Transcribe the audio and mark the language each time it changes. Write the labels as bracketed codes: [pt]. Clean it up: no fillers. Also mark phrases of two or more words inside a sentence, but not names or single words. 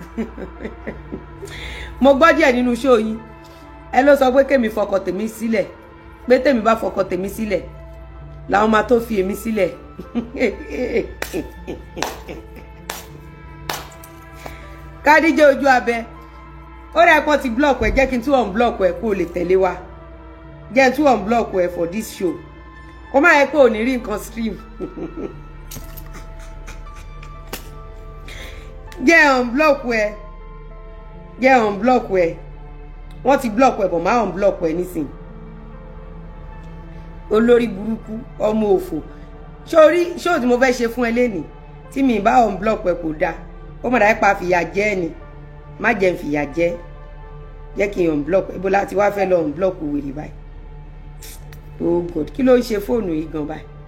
[yo] mo gbọ́ díẹ̀ nínú show yín ẹ ló sọ pé kémi fọkọ tèmi sílẹ̀ pé tèmi bá fọkọ tèmi sílẹ̀ làwọn máa tó fi èmi sílẹ̀ Kádíjà ojú abẹ ó rẹ̀ pọ́n ti block ẹ jẹ́ kí n tún unblock ẹ kó o lè tẹ̀lé wa jẹ́ n tún unblock ẹ [en] for this show [yo] kó má yẹ pé ò ní rí nǹkan stream jẹ́ unblock ẹ wọ́n ti block ẹ bọ̀ má unblock ẹ nísìn olórí burúkú ọmọ òfò sórí show tí mo fẹ́ ṣe fún ẹ lénìí tí mi bá unblock ẹ kò dáa ó mọ̀ dáa pa fìyà jẹ ni má jẹ́ n fìyà jẹ́ kí n unblock ibo láti wá fẹ́ lọ unblock wèrè báyìí [en] oh god [yo] kí ló ń ṣe fóònù yìí gan báyìí